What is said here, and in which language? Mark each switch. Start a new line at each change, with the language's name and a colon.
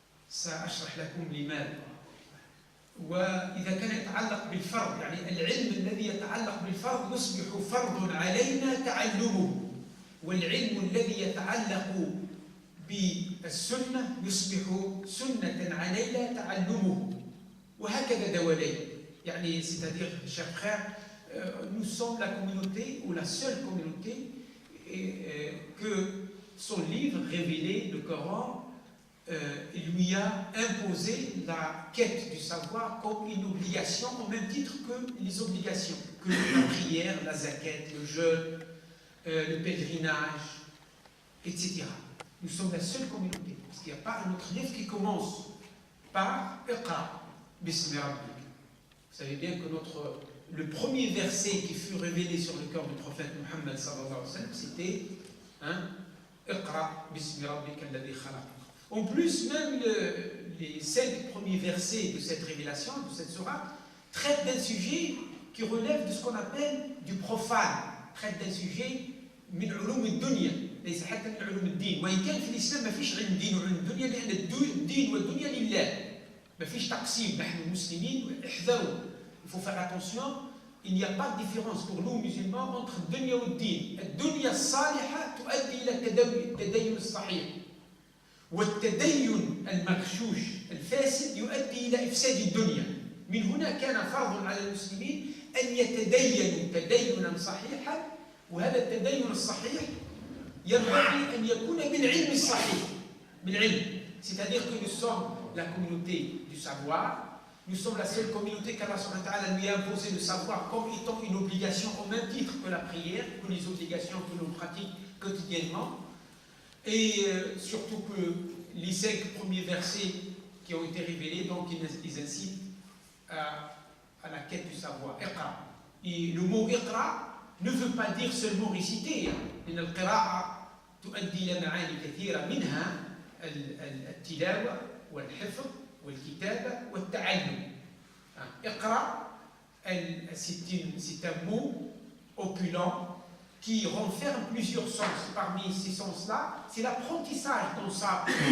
Arabic: سأشرح لكم لماذا. وإذا كان يتعلق بالفرض، يعني العلم الذي يتعلق بالفرض يصبح فرض علينا تعلمه، والعلم الذي يتعلق بالسنة يصبح سنة علينا تعلمه، وهكذا دوالين.
French: يعني c'est-à-dire, chers frères, nous sommes la communauté ou la seule communauté que son livre révélé, le Coran, lui a imposé la quête du savoir comme une obligation au même titre que les obligations, que la prière, la zakat, le jeûne, le pèlerinage, etc. Nous sommes la seule communauté, parce qu'il n'y a pas un autre livre qui commence par
Arabic: Iqra bismi rabbik.
French: Vous savez bien que le premier verset qui fut révélé sur le cœur du prophète Muhammad sallallahu alayhi wa sallam, c'était
Arabic: Iqra bismi rabbika alladhi khalaq.
French: En plus, même les 5 premiers versets de cette révélation, de cette sourate, traitent d'un sujet qui relève de ce qu'on appelle du profane, traitent d'un sujet
Arabic: من علوم الدنيا ليس حتى من علوم الدين. وإن كان في الإسلام ما فيش علم دين وعلم الدنيا، لأن الدين والدنيا لله، ما فيش تقسيم. نحن المسلمين احذروا،
French: il faut faire attention. Il n'y a pas de différence pour nous musulmans entre
Arabic: الدنيا والدين. الدنيا الصالحة تؤدي إلى التدين الصحيح، والتدين المغشوش الفاسد يؤدي إلى إفساد الدنيا. من هنا كان فرض على المسلمين أن يتدينوا تدينا صحيحا، وهذا التدين الصحيح ينبغي أن يكون بالعلم الصحيح، بالعلم.
French: C'est-à-dire que nous sommes la communauté du savoir, nous sommes la seule communauté qu'Allah subhanahu wa ta'ala lui a imposé le savoir comme étant une obligation au même titre que la prière, que les obligations que l'on pratique quotidiennement. Et surtout que les 5 premiers versets qui ont été révélés, donc ils incitent à la quête du savoir. Iqra. Et le mot Iqra ne veut pas dire seulement réciter.
Arabic: إن القراءة تؤدي إلى معاني كثيرة، منها التلاوة والحفظ والكتابة والتعلم.
French: اقرأ c'est un mot opulent qui renferme plusieurs sens. Parmi ces sens-là, c'est l'apprentissage dans sa